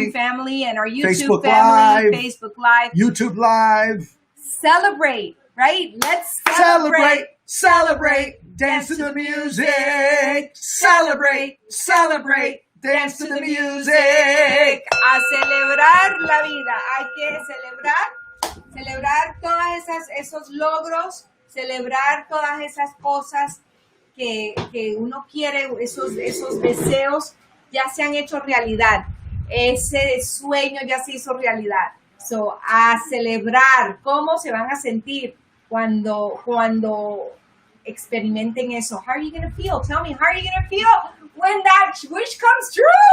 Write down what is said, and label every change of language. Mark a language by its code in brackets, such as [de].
[en] Restream family and our YouTube Facebook family, Live, Facebook Live. YouTube Live. Celebrate, right? Let's Celebrate, dance to the music. Celebrate, dance to the music. [es] A celebrar la vida. Hay que celebrar todas esos logros, celebrar todas esas cosas que uno quiere, esos deseos ya se han hecho realidad. Ese sueño ya se hizo realidad. So, a celebrar. ¿Cómo se van a sentir cuando experimenten eso? [en] How are you going to feel? Tell me, how are you going to feel when that wish comes true?